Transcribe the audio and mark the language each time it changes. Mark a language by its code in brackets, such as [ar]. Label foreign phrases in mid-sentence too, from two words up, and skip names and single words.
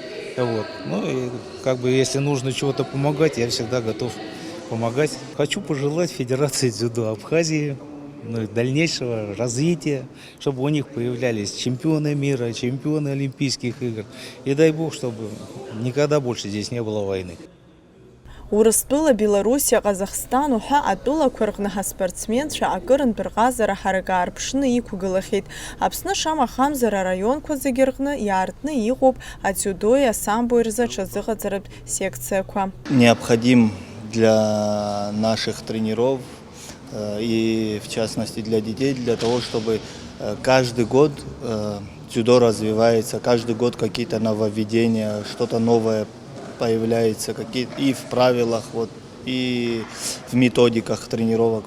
[ru] Если нужно чего-то помогать, я всегда готов помогать. Хочу пожелать Федерации дзюдо Абхазии дальнейшего развития, чтобы у них появлялись чемпионы мира, чемпионы Олимпийских игр. И дай Бог, чтобы никогда больше здесь не было войны. [ab] Урыстәыла, Белоруссия, Казахстан уҳәа атәылақәа рҟны ҳаспортсменцәа акырынтә рҟазара ҳаракы аарԥшны иқәгылахьеит. Аԥсны шамахамзар араионқәа зегьы рҟны иаартны иҟоуп адзиудои асамбои рзы аҽазыҟаҵаратә секциақәа. [ru] Необходим для наших тренеров и в частности для детей, для того, чтобы каждый год дзюдо развивается, каждый год какие-то нововведения, что-то новое появляется, и в правилах, и в методиках тренировок.